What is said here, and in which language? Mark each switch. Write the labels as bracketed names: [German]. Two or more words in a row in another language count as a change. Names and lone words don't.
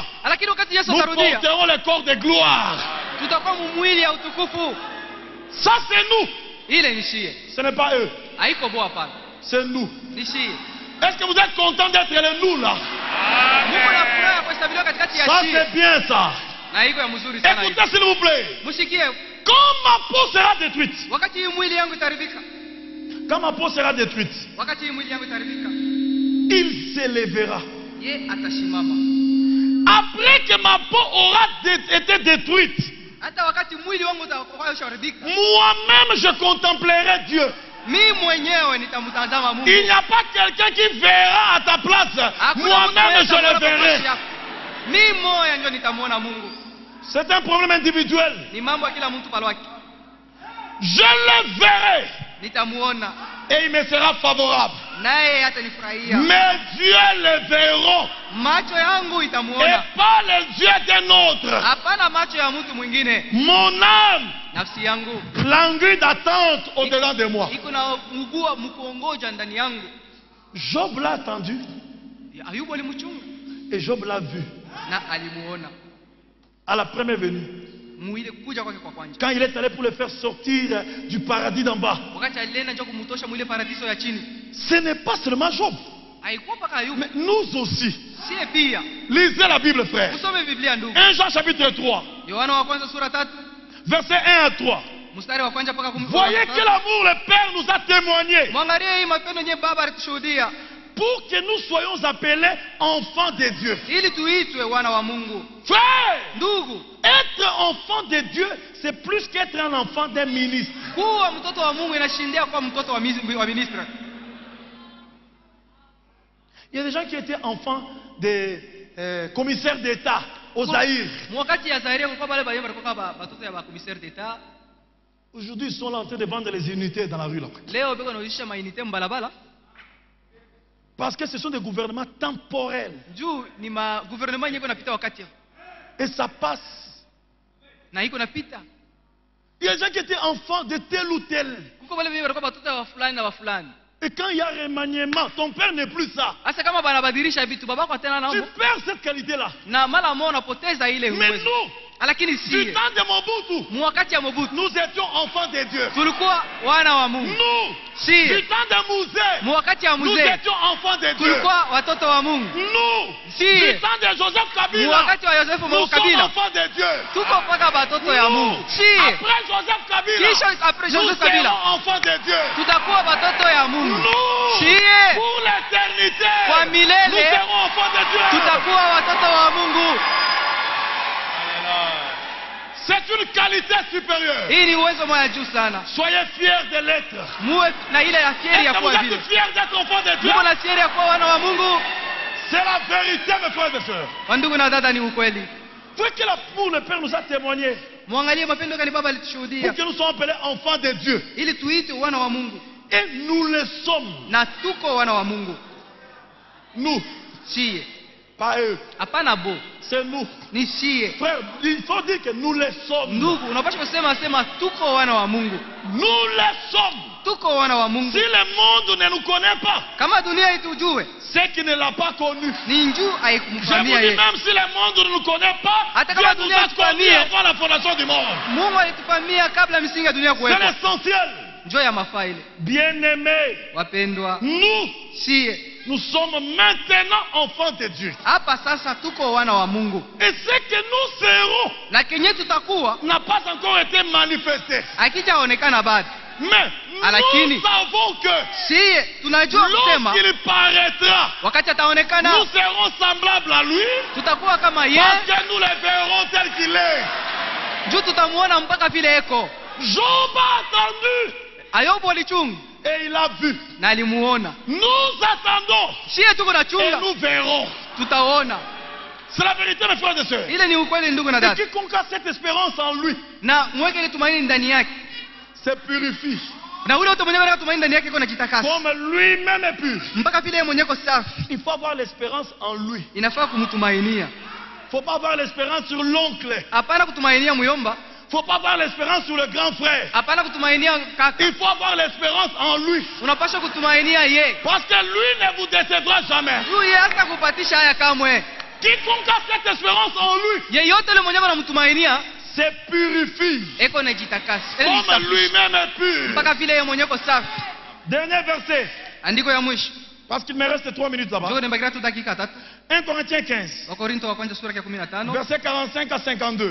[Swahili] Lakini wakati Yesu [French] nous [Swahili] atarudia, [French] porterons le corps de gloire. [Swahili] tutakuwa mwili ya utukufu. [French] Ça, c'est nous. [Swahili] Ile ni shie. [French] Ce n'est pas eux. [Swahili] Haiko boa hapana. [French] C'est nous. [Swahili] Ni shie. [French] Est-ce que vous êtes content d'être le nous là? [Swahili] Mungu na furaha kwa sababu katikati ya [French] Ça, [Swahili] shie. [French] c'est bien ça. [Swahili] Na iko ya mzuri sana hiyo. [French] Écoutez, s'il vous plaît. [Swahili] Mshikie, [French] Quand ma peau sera détruite, [Swahili] wakati hii mwili yangu itaribika. [French] quand ma peau sera détruite, [Swahili] Wakati hii mwili yangu itaribika, [French] il s'élèvera. [Swahili] ye atashimama. [French] Après que ma peau aura été détruite, [Swahili] Hata wakati mwili wangu utakuwa usharibika, [French] moi-même je contemplerai Dieu. [Swahili] mimi mwenyewe nitamtazama Mungu. [French] Il n'y a pas quelqu'un qui verra à ta place. Moi-même je le verrai. [Swahili] Mimi moya ndio nitamuona Mungu. [French] C'est un problème individuel. [Swahili] Ni mambo ya kila mtu palwaki. [French] Je le verrai. [Swahili] Nitamuona [French] Et il me sera favorable. [Swahili] naye atanifurahia. [French] Mes yeux le verront. [Swahili] Macho yangu [French] Et [Swahili] itamuona, [French] pas les yeux d'un autre. [Swahili] hapana macho ya mtu mwingine. [French] Mon âme [Swahili] Nafsi yangu [French] languit d'attente au-delà de moi. [Swahili] iko na ugua mkuongoja ndani yangu. [French] Job l'a attendu [Swahili] Ayubu alimchunga [French] et Job l'a vu [Swahili] na alimuona [French] à la première venue. [Swahili] muile kuja kwake kwa kwanza. [French] Quand il est allé pour le faire sortir du paradis d'en bas. [Swahili] Wakati alienda ndio kumtosha mwile paradiso ya chini. [French] Ce n'est pas seulement Job, [Swahili] Haikuwa paka Ayubu, [French] mais nous aussi. [Swahili] sie pia. [French] Lisez la Bible, frère. [Swahili] Usome Biblia ndugu. [French] 1 Jean chapitre 3, [Swahili] Yohana wa kwanza sura 3 [French] verset 1 à 3. [Swahili] mstari wa kwanza mpaka 10. [French] Voyez que l'amour, le Père nous a témoigné [Swahili] Mwangalie hii mapendo yenye baba alitushuhudia [French] pour que nous soyons appelés enfants de Dieu. [Swahili] ili tuitwe wana wa Mungu. [French] Frère, [Swahili] Ndugu, [French] être enfant de Dieu, c'est plus qu'être un enfant d'un ministre. [Swahili] kuwa mtoto wa Mungu inashindia kuwa mtoto wa ministre. [French] Il y a des gens qui étaient enfants des commissaires d'État au Zaïre. [Swahili] Mwakati ya Zaire kulikuwa pale bayemba kulikuwa batoto ya ba [French] commissaire d'etat. Aujourd'hui, ils sont là en train de vendre les unités dans la rue. Là. [Swahili] Leo beko naisha mainite mbalabala. [French] Parce que ce sont des gouvernements temporels. [Swahili] Juu ni ma gouvernement yenye napita wakati. [French] Et ça passe. [Swahili] Na iko napita. [French] Il y a des gens qui étaient enfants de tel ou tel. [Swahili] Kuko pale bayemba kulikuwa batoto wa fulani na wa fulani. [French] Et quand il y a remaniement, ton père n'est plus ça. [Swahili] Asa kama banabadilisha vitu babako tena [French] Tu [Swahili] nao [French] perds cette qualité-là. [Swahili] na mara moja unapoteza ile [French] Mais [Swahili] uwezo. [French] nous, [Swahili] Lakini [French] du [Swahili] si [French] temps de Mobutu, [Swahili] mwakati ya Mobutu [French] nous étions enfants de Dieu. [Swahili] tulikuwa wana wa Mungu. [French] Nous, [Swahili] Si [French] du temps de Mouzé, [Swahili] mwakati ya [French] nous [Swahili] mzee [French] étions enfants de Dieu. [Swahili] tulikuwa watoto wa Mungu. [French] Nous, [Swahili] Si [French] du temps de Joseph Kabila, [Swahili] mwakati wa Yosefu [French] nous sommes [Swahili] Kabila [French] enfants de Dieu. [Swahili] tuko mpaka batoto ya Mungu. [French] Nous, [Swahili] Si [French] après Joseph Kabila, [Swahili] kisha après [French] nous [Swahili] Joseph Kabila [French] serons enfants de Dieu. [Swahili] tutakuwa batoto ya Mungu. [French] Nous, [Swahili] Si [French] pour l'éternité, [Swahili] kwa [French] nous [Swahili] milele [French] serons enfants de Dieu. [Swahili] tutakuwa watoto wa Mungu. [French] C'est une qualité supérieure. [Swahili] Hii ni uwezo mwa juu sana. [French] Soyez fiers de l'être. [Swahili] Muwe na ile ya fieri ya [French] Est-ce que vous [Swahili] kuwa vile. [French] êtes fiers d'être enfants de Dieu? [Swahili] Muko na fieri ya kuwa wana wa Mungu. [French] C'est la vérité, mes frères et sœurs. [Swahili] Wandugu na dada, ni ukweli. [French] Ce que l'amour le Père nous a témoigné, [Swahili] Mwangalie mapendo gani Baba [French] pour [Swahili] alitushuhudia [French] que nous soyons appelés enfants de Dieu. [Swahili] ili tuite wana wa Mungu, [French] Et nous le sommes. [Swahili] na tuko wana wa Mungu. [French] Nous, [Swahili] Sie [French] pas eux. [Swahili] hapana bo, [French] C'est nous. [Swahili] ni sie. [French] Frère, il faut dire que nous le sommes. [Swahili] Ndugu, unapaswa kusema tuko wana wa Mungu, [French] Nous le sommes. [Swahili] tuko wana wa [French] Si [Swahili] Mungu. [French] le monde ne nous connaît pas, [Swahili] Kama dunia itujue, [French] c'est qu'il ne l'a pas connu. [Swahili] ni njuu [French] Je vous [Swahili] haikumfamia [French] dis, [Swahili] yeye. [French] même si le monde ne nous connaît pas, [Swahili] Hata [French] Dieu [Swahili] kama [French] nous [Swahili] dunia [French] a connus [Swahili] hatufamie, [French] avant la fondation du monde. [Swahili] Mungu alitufamia kabla misingi ya dunia [French] C'est [Swahili] kuwepo. [French] l'essentiel. [Swahili] Njoo ya mafaa ile. [French] Bien-aimés, [Swahili] Wapendwa, [French] nous, [Swahili] sie [French] nous sommes maintenant enfants de Dieu. [Swahili] hapa sasa tuko wana wa Mungu, [French] Et ce que nous serons [Swahili] na kenye tutakuwa [French] n'a pas encore été manifesté. [Swahili] hakijaonekana bado. [French] Mais [Swahili] Lakini, [French] nous savons que [Swahili] Sie tunajua kusema [French] lorsqu'il paraîtra, [Swahili] wakati ataonekana [French] nous serons semblables à lui [Swahili] tutakuwa kama [French] parce [Swahili] yeye, [French] que nous le verrons tel qu'il est. [Swahili] juu tutamuona mpaka vile eko. [French] Job a attendu [Swahili] Ayobu alichunga [French] et il a vu. [Swahili] na alimuona. [French] Nous attendons [Swahili] Sie tuko na [French] et [Swahili] chunga, [French] nous verrons. [Swahili] tutaona. [French] C'est la vérité, mes frères et sœurs. [Swahili] Ile ni ukweli ndugu na [French] Et [Swahili] dada, [French] quiconque a cette espérance en lui [Swahili] na mweke ile tumaini ndani yake, [French] se purifie [Swahili] na ule mtu mwenyewe anataka tumaini ndani yake iko na jitakasa [French] comme lui-même est pur. [Swahili] mpaka vile yeye mwenyewe iko safi. [French] Il faut avoir l'espérance en lui. [Swahili] Inafaa kumtumainia, [French] Il ne faut pas avoir l'espérance sur l'oncle. [Swahili] hapana kutumainia muyomba, [French] Il ne faut pas avoir l'espérance sur le grand frère. [Swahili] hapana kutumainia kaka. [French] Il faut avoir l'espérance en lui. [Swahili] Unapaswa kutumainia ye, [French] Parce que lui ne vous décevra jamais. [Swahili] huyu hata kupatisha haya kamwe. [French] Quiconque a cette espérance en lui [Swahili] Yeyote yule mwenyewe anamtumainia [French] se purifie [Swahili] eko na jitakasa, Ele ni [French] comme [Swahili] safi. [French] lui-même est pur. [Swahili] Mpaka vile yeye mwenyewe iko safi. [French] Dernier verset. [Swahili] Andiko ya mwisho, [French] Parce qu'il me reste 3 minutes là-bas. [Swahili] ndio nimebakia tu dakika 3. [French] 1 Corinthiens 15, [Swahili] Wakorintho wa kwanza sura ya 15 [French] verset 45 à 52.